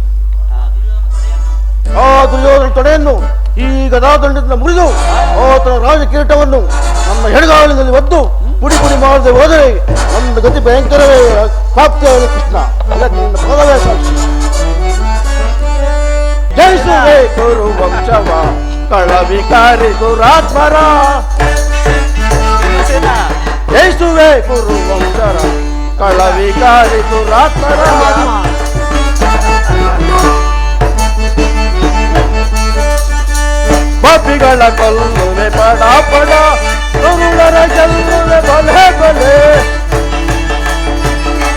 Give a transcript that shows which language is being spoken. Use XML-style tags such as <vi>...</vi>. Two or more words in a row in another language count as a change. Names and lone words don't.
<kn>ಆ ದುರ್ಯೋಧನ ತೊಡೆಯನ್ನು ಈ ಗದಾದಂಡದಿಂದ ಮುರಿದು ಆತನ ರಾಜಕಿರೀಟವನ್ನು ನನ್ನ ಎಡಗಾಲಿನಲ್ಲಿ ಒದ್ದು ಪುಡಿ ಮಾಡದೆ ಹೋದರೆ ನನ್ನ ಗತಿ ಭಯಂಕರವೇ ಪ್ರಾಪ್ತಿಯಾಗಲಿ. ಕೃಷ್ಣ, ಅದಕ್ಕೆ ನಿನ್ನ ಪದವೇ ಸಾಕ್ಷಿ. ಜಯಿಸುವೆ ಕುರು ವಂಶವ ಕಳವಿಕಾರಿ ದುರಾತ್ಮರ. ಜಯಿಸುವೆ ಕುರು ವಂಶರ ಕಳವಿಕಾರಿ ದುರಾತ್ಮರ. ಪಾಪಿಗಳ ಕೊಲ್ಲುವೆ ಪಡ ಕರುಳರ ಗೆಲ್ಲುವೆ ಬಲೆ.</kn>